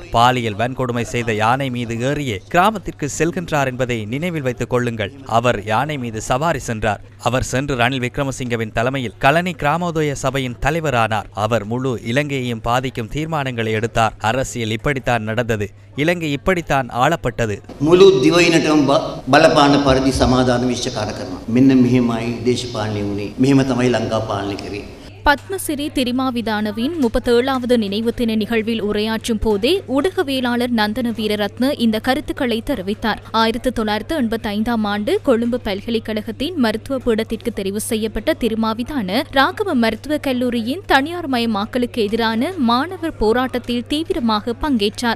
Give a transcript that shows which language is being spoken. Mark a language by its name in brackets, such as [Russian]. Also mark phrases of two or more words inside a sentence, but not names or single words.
[Tamil] பாலியல் வன்கொடுமை செய்த யானை மீது ஏறியே கிராமத்திற்கு செல்கின்றார் என்பதை நினைவில் வைத்துக் கொள்ளுங்கள். அவர் யானை மீது சவாரி சென்றார். அவர் சென்று ரணில் விக்ரமசிங்கவின் தலைமையில் கலனி கிராமோதய சபையின் தலைவரானார். அவர் முழு இலங்கையையும் பாதிக்கும் தீர்மானங்களை எடுத்தார். அரசியல் இப்படித்தான் நடந்தது. இலங்கை இப்படித்தான் ஆளப்பட்டது. [Sinhala] මුළු දිවයිනටම බලපාන පරිදි සමාදාන විශ්චකාර කරනවා. මෙන්න මෙහෙමයි දේශපාලනය වුණේ. මෙහෙම තමයි ලංකා පාලනය කරේ. [Tamil] பத்மசிறி திரிமாவிதானவின் 37வது நினைவு தின நிகழ்வில் உரையாற்றும் போதே ஊடகவியலாளர் நந்தன வீரரத்ன இந்த கருத்துக்களை தெரிவித்தார். 1985ஆம் ஆண்டு கொழும்பு பல்கலைக்கழகத்தின் மருத்துவ பீடத்திற்கு தெரிவு செய்யப்பட்ட திரிமாவிதான ராகவ மருத்துவக் கல்லூரியின் தனியார் மயமாக்கலுக்கு எதிரான மாணவர் போராட்டத்தில் தீவிரமாக பங்கேற்றார்.